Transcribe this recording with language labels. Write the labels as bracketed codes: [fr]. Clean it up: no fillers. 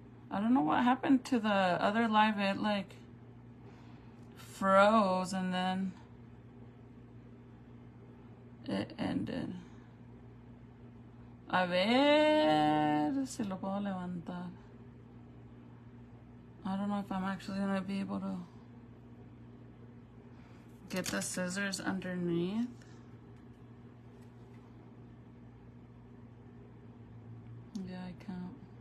[en] I don't know what happened to the other live. It like froze and then it ended. [es] A ver si lo puedo levantar. [en] I don't know if I'm actually gonna be able to get the scissors underneath. Yeah, I can't.